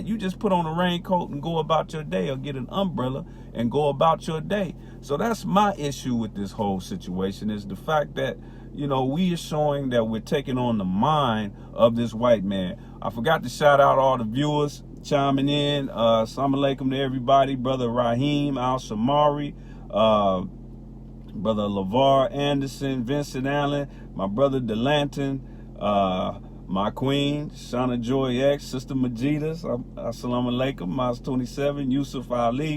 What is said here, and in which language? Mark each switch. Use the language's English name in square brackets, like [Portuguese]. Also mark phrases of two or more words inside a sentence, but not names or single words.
[English] You just put on a raincoat and go about your day, or get an umbrella and go about your day. So that's my issue with this whole situation, is the fact that, you know, we are showing that we're taking on the mind of this white man. I forgot to shout out all the viewers chiming in. [Arabic] السلام عليكم [English] to everybody. Brother Raheem Al-Shamari, Brother LeVar Anderson, Vincent Allen, my brother Delanton, my queen, Shauna Joy X, Sister Majidas, [Arabic] السلام عليكم, [English] Miles 27, Yusuf Ali.